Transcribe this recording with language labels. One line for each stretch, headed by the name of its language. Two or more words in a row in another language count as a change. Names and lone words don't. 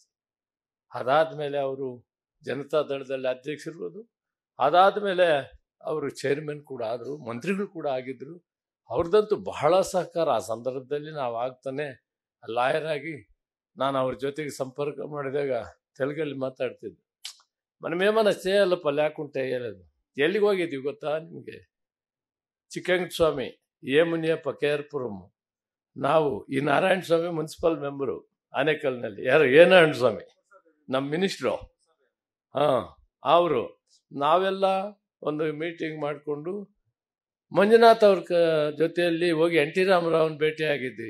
Kannada: ಅದಾದಮೇಲೆ ಅವರು ಜನತಾ ದಳದಲ್ಲಿ ಅಧ್ಯಕ್ಷರು, ಅದಾದಮೇಲೆ ಅವರು ಚೇರ್ಮನ್ ಕೂಡ ಆದರು, ಮಂತ್ರಿಗಳು ಕೂಡ ಆಗಿದ್ದರು. ಅವ್ರದ್ದಂತೂ ಬಹಳ ಸಹಕಾರ. ಆ ಸಂದರ್ಭದಲ್ಲಿ ನಾವು ಆಗ್ತಾನೆ ಲಾಯರ್ ಆಗಿ ನಾನು ಅವ್ರ ಜೊತೆಗೆ ಸಂಪರ್ಕ ಮಾಡಿದಾಗ ತೆಲುಗಲ್ಲಿ ಮಾತಾಡ್ತಿದ್ದೆ.
Telugu: మనమేమన్నా చేయాలప్ప లేకుంటే వేయలేదు.
Kannada: ఎಲ್ಲಿಗೆ ಹೋಗಿದ್ದೀವಿ ಗೊತ್ತಾ ನಿಮಗೆ? ಚಿಕ್ಕಂಗ ಸ್ವಾಮಿ, ಎ ಮುನಿಯಪ್ಪ, ಕೇರ್ಪುರಂ, ನಾವು ಈ ನಾರಾಯಣ ಸ್ವಾಮಿ
English: municipal member
Kannada: ಆನೇಕಲ್ನಲ್ಲಿ. ಯಾರು? ಎ ನಾರಾಯಣ ಸ್ವಾಮಿ ನಮ್ಮ ಮಿನಿಸ್ಟ್ರು. ಅವರು ನಾವೆಲ್ಲ ಒಂದು ಮೀಟಿಂಗ್ ಮಾಡಿಕೊಂಡು ಮಂಜುನಾಥ್ ಅವ್ರ ಜೊತೆಯಲ್ಲಿ ಹೋಗಿ ಎನ್ ಟಿ ರಾಮರಾವ್ನ ಭೇಟಿಯಾಗಿದ್ವಿ.